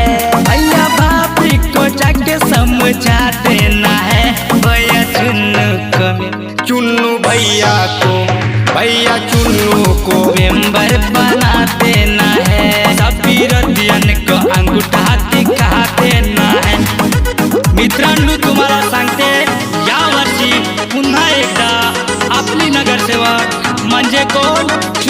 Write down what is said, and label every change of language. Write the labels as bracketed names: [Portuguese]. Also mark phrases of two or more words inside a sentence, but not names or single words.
[Hindi] भैया भाभी को जाके समझा देना है। भैया चुन्नू को, चुन्नू भैया को, भैया चुन्नू को मेंबर बना देना है। सब विरोधियन को अंगूठा दिखा देना है। [Marathi] मित्रांनो, तुम्हाला सांगते यावर्षी पुन्हा एकदा आपली नगरसेवक म्हणजे कोण,